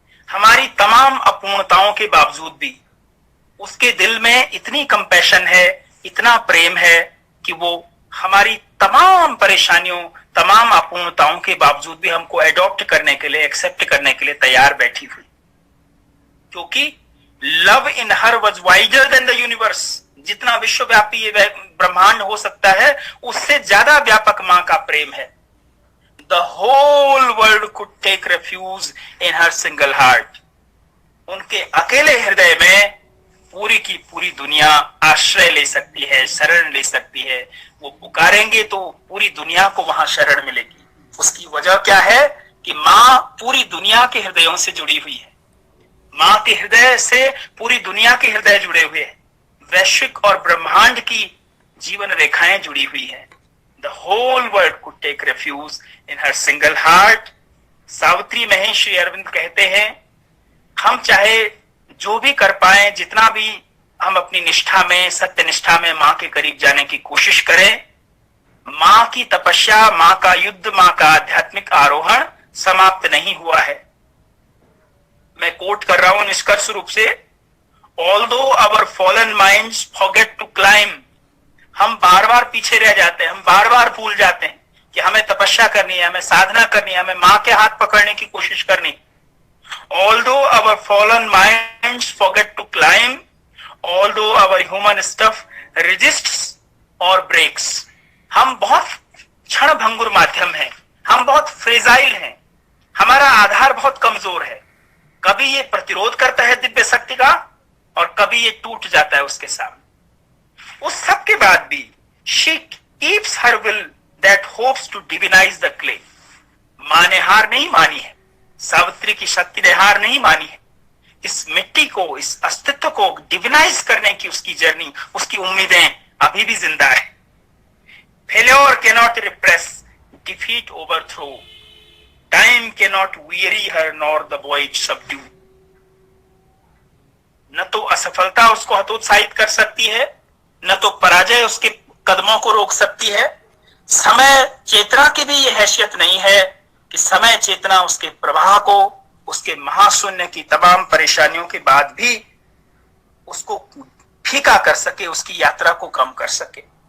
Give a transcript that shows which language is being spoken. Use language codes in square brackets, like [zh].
[hi] हमारी तमाम अपूर्णताओं के बावजूद भी उसके दिल में इतनी कंपैशन है, इतना प्रेम है कि वो हमारी तमाम परेशानियों, तमाम अपूर्णताओं के बावजूद भी हमको एडॉप्ट करने के लिए, एक्सेप्ट करने के लिए तैयार बैठी हुई। [en] क्योंकि love in her was wider than the universe. [hi] जितना विश्वव्यापी ये ब्रह्मांड हो सकता है, उससे ज्यादा व्यापक मां का प्रेम है। [en] The whole world could take refuge in her single heart. [hi] उनके अकेले हृदय में पूरी की पूरी दुनिया आश्रय ले सकती है, शरण ले सकती है। वो पुकारेंगे तो पूरी दुनिया को वहां शरण मिलेगी। उसकी वजह क्या है कि मां पूरी दुनिया के हृदयों से जुड़ी हुई है। मां के हृदय से पूरी दुनिया के हृदय जुड़े हुए हैं। वैश्विक और ब्रह्मांड की जीवन रेखाएं जुड़ी हुई है। [en] The whole world could take refuge in her single heart. [hi] Savitri में ही श्री अरविंद कहते हैं, हम चाहे जो भी कर पाए, जितना भी हम अपनी निष्ठा में, सत्य निष्ठा में मां के करीब जाने की कोशिश करें, मां की तपस्या, मां का युद्ध, मां का आध्यात्मिक आरोहण समाप्त नहीं हुआ है। मैं कोट कर रहा हूं निष्कर्ष रूप से, [en] Although our fallen minds forget to climb, [hi] हम बार बार पीछे रह जाते हैं, हम बार बार भूल जाते हैं कि हमें तपस्या करनी है, हमें साधना करनी है, हमें मां के हाथ पकड़ने की कोशिश करनी। [en] Although our fallen minds forget to climb, although our human stuff resists or breaks, [hi] हम बहुत क्षण भंगुर माध्यम हैं, हम बहुत फ्रेजाइल हैं, हमारा आधार बहुत कमजोर है। कभी ये प्रतिरोध करता है दिव्य शक्ति का, और कभी ये टूट जाता है उसके सामने। उस सब के बाद भी [en] she keeps her will that hopes to divinize the clay. [hi] मां ने हार नहीं मानी है, सावित्री की शक्ति ने हार नहीं मानी है। इस मिट्टी को, इस अस्तित्व को डिविनाइज करने की उसकी जर्नी, उसकी उम्मीदें अभी भी जिंदा है। [en] Failure cannot repress, defeat overthrow. Time cannot weary her nor the void subdue. [hi] न तो असफलता उसको हतोत्साहित कर सकती है, न तो पराजय उसके कदमों को रोक सकती है। समय चेतना की भी ये हैसियत नहीं है कि समय चेतना उसके प्रवाह को, उसके महाशून्य की तमाम परेशानियों के बाद भी उसको फीका कर सके, उसकी यात्रा को कम कर सके।